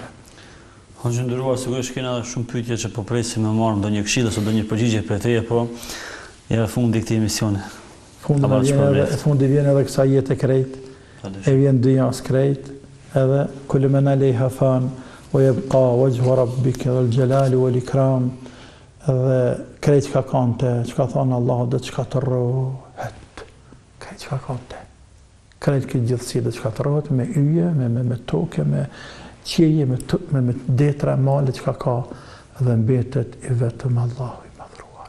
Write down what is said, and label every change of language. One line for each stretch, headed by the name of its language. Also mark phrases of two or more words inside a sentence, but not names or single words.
Albanian: Hoxhë nderuar, sigurisht kena shumë pyetje që po presim me marrë ndonjë këshill ose ndonjë përgjigje për teje, po ja fundi këtij emisioni. Fundi vjen edhe kësaj jete krejt, e vjen dynjas krejt, edhe
Arabic: كل من عليها فان ويبقى وجه ربك ذو الجلال والإكرام,
Albanian: edhe krejt çka kante, çka thon Allahu do çka të rrohet. Krejt çka kante. Krejt këtë gjithësi dhe që ka të rrohet me yje, me toke, me qeje, me detra, male që ka dhe mbetet i vetëm Allahu i madhruar.